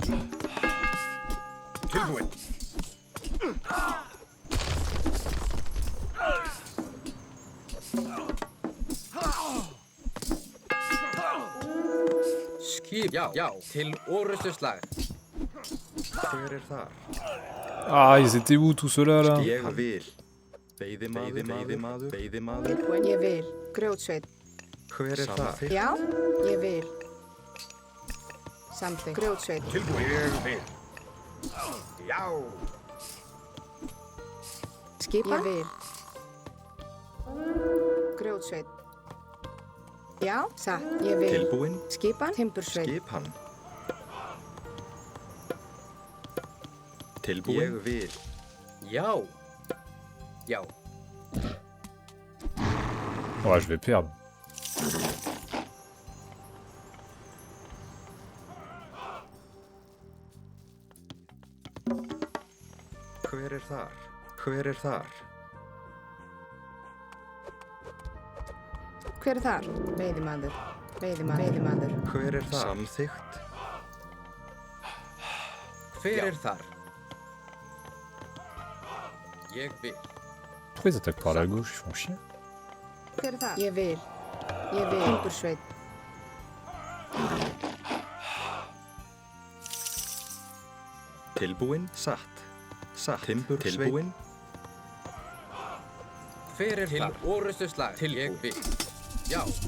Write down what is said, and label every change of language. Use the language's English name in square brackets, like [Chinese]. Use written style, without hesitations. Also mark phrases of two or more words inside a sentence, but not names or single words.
[Icelandic] Tilbúin. Skip. Já. Já. Til orrustuslag. Hver þar? [French] Ah, ils étaient où tout cela là? [Icelandic] Ég vil. Veiðimaður, veiðimaður, veiðimaður. Tilbúin, ég vil. Grjótsveit. Hver þar? Já, ég vil. Samþykkt. Grjótsveit. Tilbúin. Ég vil. Já. Skipan, ég vil. Grjótsveit. Já, satt, ég vil. Tilbúin. Skipan, timbursveit. Skipan. Tilbúin. Ég vil. Já. Já. [French] Ouais, je vais perdre. [Icelandic] Hver þar? Hver þar? Hver er þar? Veiðimaður. Veiðimaður. Veiðimaður. Hver þar? Samþykkt. Hver þar? Ég vil. [French] Pourquoi ils attaquent par la gauche? Ils font chier. [Icelandic] Hver er þar? Ég vil. Ég vil. Timbursveit. Tilbúin. Satt. Satt. Timbur. Tilbúin. Hver þar? Til orrustuslag. Til ég vil. Já.